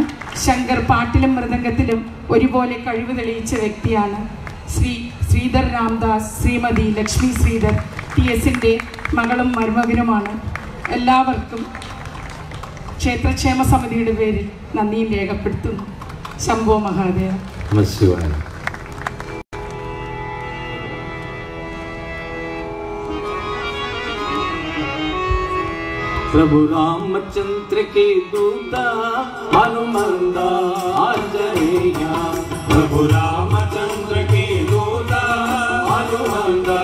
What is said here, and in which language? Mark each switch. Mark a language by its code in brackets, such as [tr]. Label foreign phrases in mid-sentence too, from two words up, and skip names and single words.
[ml] ശങ്കർ പാട്ടിലും മൃദംഗത്തിലും ഒരുപോലെ കഴിവ് തെളിയിച്ച വ്യക്തിയാണ്. ശ്രീ ശ്രീധർ രാംദാസ്, ശ്രീമതി ലക്ഷ്മി ശ്രീധർ TSന്റെ മകളും മരുമകനുമാണ്. എല്ലാവർക്കും ക്ഷേത്രക്ഷേമ സമിതിയുടെ പേരിൽ നന്ദിയും രേഖപ്പെടുത്തുന്നു. ശംഭോ മഹാദേവ. നമസ്കാരം. [hi] प्रभु रामचंद्र के दूता हनुमंता आंजनेया, प्रभु रामचंद्र के दूता हनुमंता